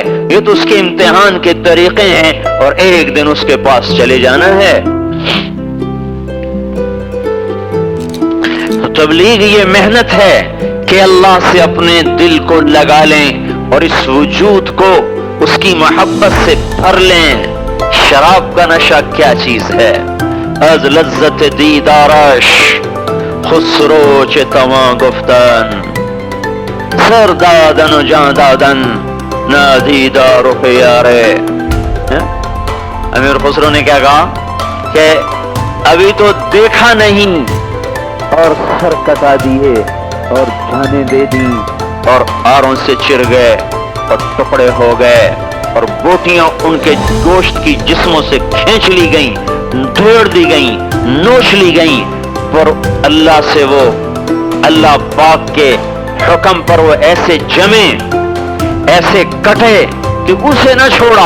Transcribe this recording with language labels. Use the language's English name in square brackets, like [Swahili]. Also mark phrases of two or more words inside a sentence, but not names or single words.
[Urdu] یہ تو اس کے امتحان کے طریقے ہیں، اور ایک دن اس کے پاس چلے جانا ہے۔ تبلیغ یہ محنت ہے کہ اللہ سے اپنے دل کو لگا لیں اور اس وجود کو اس کی محبت سے بھر لیں۔ شراب کا نشہ کیا چیز ہے؟ [Persian] از لذت دیدارش خسرو چه توان گفتن، سر دادن و جان دادن نہ دیدار و پیارے۔ [Urdu] امیر خسرو نے کیا کہا کہ ابھی تو دیکھا نہیں اور سر کٹا دیے اور جانیں دے دی اور آروں سے چر گئے اور ٹکڑے ہو گئے اور بوٹیاں ان کے گوشت کی جسموں سے کھینچ لی گئیں، دھوڑ دی گئیں، نوچ لی گئیں، پر اللہ سے وہ اللہ پاک کے حکم پر وہ ایسے جمے، ایسے کٹے کہ اسے نہ چھوڑا۔